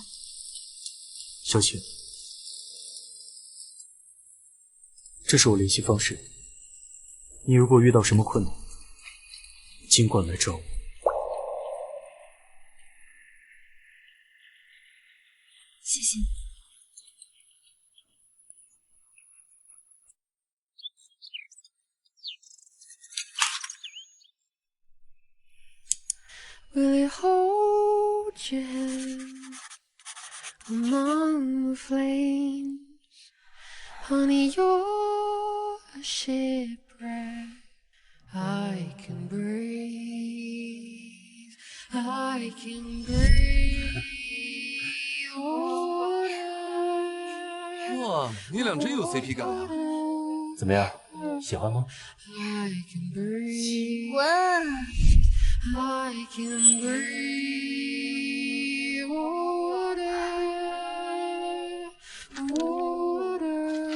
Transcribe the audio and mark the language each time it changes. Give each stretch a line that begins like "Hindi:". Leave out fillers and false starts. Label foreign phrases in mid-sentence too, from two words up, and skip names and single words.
Chinese: 小姐，這是我聯繫方式，你如果遇到什麼困難，儘管來找我。謝謝你。
English: Will you hold your hand among the flames? Honey, you're a shipwreck. I can breathe. I can breathe.
Chinese: 哇，你倆真有 CP 感啊！怎麼樣，喜歡嗎？喜歡。
English: I can breathe water, water.